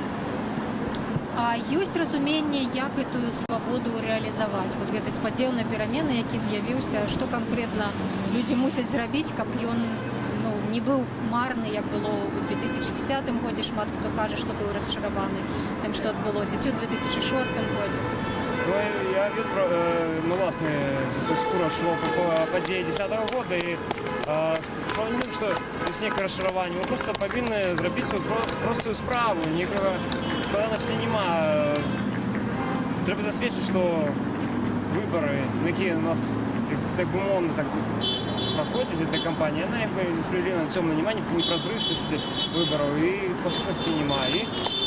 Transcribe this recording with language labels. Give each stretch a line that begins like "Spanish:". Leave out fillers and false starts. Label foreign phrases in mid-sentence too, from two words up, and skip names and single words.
Belarusian: А ёсць разуменне, як гэтую свабоду рэалізаваць? Вот гэтай спадзеў на перамены, які з'явіўся, што канкрэтна людзі мусяць зрабіць, каб ён не быў марны, як было ў 2010 годзе. Шмат хто кажа, што быў расчараваны тым, што адбылося, ці ў 2006 годзе.
Ukrainian: Я власне за свою скуру
Belarusian: адчуваў падзеі 10-го года, і памятаю, што ёсць некае расчараванне. Мы проста павінны зрабіць сваю простую справу, ніякага складанасці няма. Трэба засведчыць, што выбары, якія у нас так умоўна праходзяць эта кампанія, яна несправядліва, цёмна, няма непразрыстасці выбараў і па сутнасці няма.